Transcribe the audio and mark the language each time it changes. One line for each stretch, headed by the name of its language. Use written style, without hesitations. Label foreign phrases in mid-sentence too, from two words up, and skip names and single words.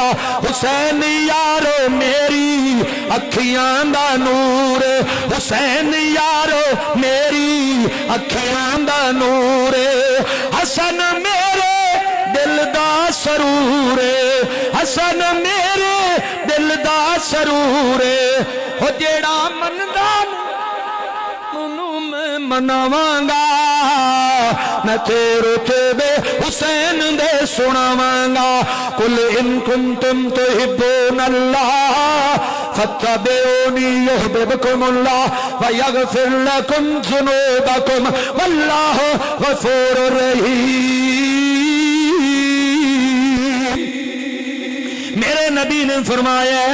Punjabi: حسین یارو میری اکھیاں دا نور، حسین یارو میری اکھیاں دا نور، حسن میرے دل دا سرور، حسن میرے دل دا سرور، ہو جیہڑا مندا منو میں مناواں گا، میں تیرے تے بے حسین دے سناواں گا.
Arabic: قل إن كنتم تحبون الله فاتبعوني يحببكم الله ويغفر لكم ذنوبكم والله غفور رحيم.
Urdu: میرے نبی نے فرمایا